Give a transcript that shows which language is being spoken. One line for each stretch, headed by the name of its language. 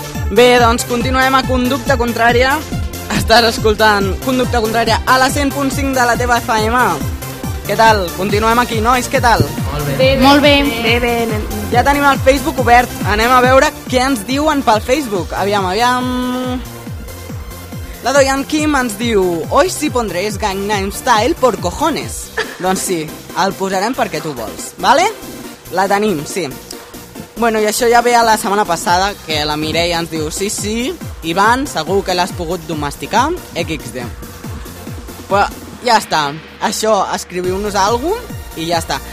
Catalan: Bé, doncs continuem a Conducta Contrària. Estàs escoltant Conducta Contrària a la 100.5 de la teva FM. Què tal? Continuem aquí, nois, què tal? Molt bé. Bé. Ja tenim el Facebook obert. Anem a veure què ens diuen pel Facebook. Aviam.
Spanish: La Doyan Kim
Catalan: ens diu:
Spanish: "Hoy sí pondréis Gangnam Style por cojones."
Catalan: Doncs sí, el posarem perquè tu vols, vale? La tenim, sí. Bueno, i això ja ve a la setmana passada, que la Mireia ens diu: "Sí, sí, Ivan, segur que l'has pogut domesticar, XD. Però ja està, això, escriviu-nos alguna cosa i ja està.